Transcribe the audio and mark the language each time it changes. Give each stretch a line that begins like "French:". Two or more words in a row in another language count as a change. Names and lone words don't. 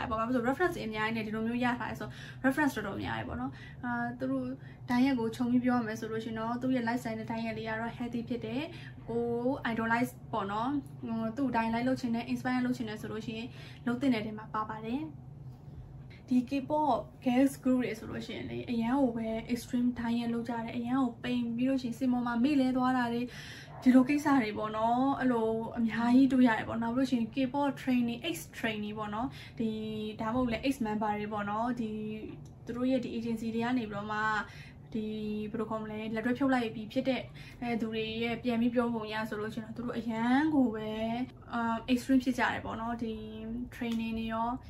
Burmese: ဘာလို့ဆို reference အများကြီးနေဒီလိုမျိုးရထားတယ်ဆို reference တော်တော်များပေါ့နော်သူတို့ diet ကိုခြုံပြီးပြောရမယ်ဆိုလို့ရှင်တော့သူ့ရဲ့ lifestyle နဲ့ diet လေးကတော့ healthy ဖြစ်တယ်ကို idolize ပေါ့နော်သူ့ diet လိုက်လုပ်ချင်တယ် inspire လုပ်ချင်တယ်ဆိုလို့ရှိရင်လုပ်တဲ့နေရာမှာပါပါတယ်ဒီ
English: K-pop girls group
Burmese: တွေဆိုလို့ရှိရင်လေ အရန်ကိုပဲ
English: extreme diet
Burmese: လုပ်ကြတယ်အရန်ကိုပိန်ပြီးလို့ရှိရင်စင်ပေါ်မှာမေ့လဲသွားတာတွေဒီလိုကိစ္စတွေပေါ့နော်အဲ့လိုအများကြီးတွေ့ရတယ်ပေါ့နောက်လို့ရှိရင်
English: K-pop training ex trainee
Burmese: ပေါ့နော်ဒီဒါမှမဟုတ်လဲ
English: ex member
Burmese: တွေပေါ့နော်ဒီသူတို့ရဲ့ဒီ agency တွေကနေပြီးတော့မှဒီဘယ်လိုခေါ်မလဲလက်တွဲဖြုတ်လိုက်ပြီးဖြစ်တဲ့သူတွေရဲ့ပြန်ပြီးပြောပုံရဆိုလို့ရှိရင်သူတို့အရန်ကိုပဲextreme ဖြစ်ကြတယ်ပေါ့နော်ဒီ training တွေရော